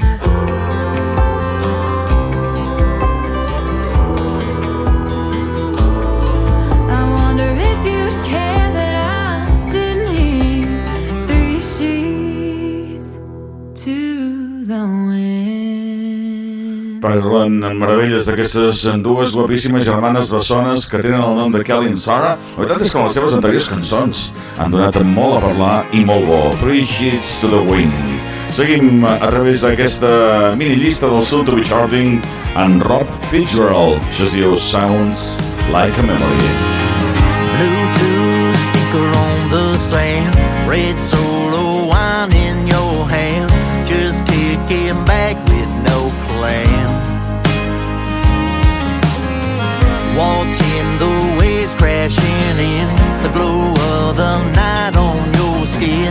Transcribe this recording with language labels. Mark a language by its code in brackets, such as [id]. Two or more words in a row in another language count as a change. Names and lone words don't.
[en] I wonder if you'd care that I'm sitting here, three sheets to the wind. [ca] Parlen en meravelles d'aquestes dues guapíssimes germanes bessones que tenen el nom de Kelly i Sarah. La veritat és que les seves anteriors cançons han donat molt a parlar i molt bo. Three Sheets to the Wind. Seguim a través d'aquesta mini llista del [en] soon to be charting [ca] en Rob Fitzgerald. Això es diu Sounds Like a Memory. [en] Bluetooth speaker on the sand, red solo wine in your hand, just kicking back with no plan. Watching the waves crashing in, the glow of the night on your skin.